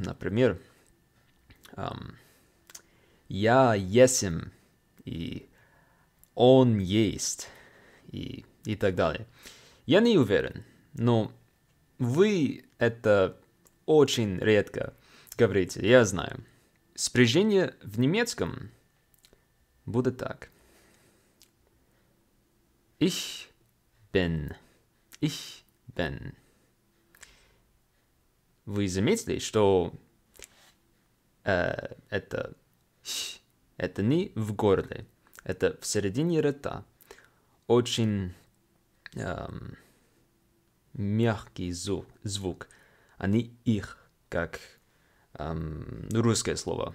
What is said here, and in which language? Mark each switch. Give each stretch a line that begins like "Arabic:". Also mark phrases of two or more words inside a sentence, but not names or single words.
Russian: Например, я есмь и он есть и так далее. Я не уверен, но вы это очень редко говорите, я знаю. Спряжение в немецком будет так.
German: Ich bin. Ich bin.
Russian: Вы заметили, что это не в горле, это в середине рта. Очень мягкий звук, а не их, как русское слово.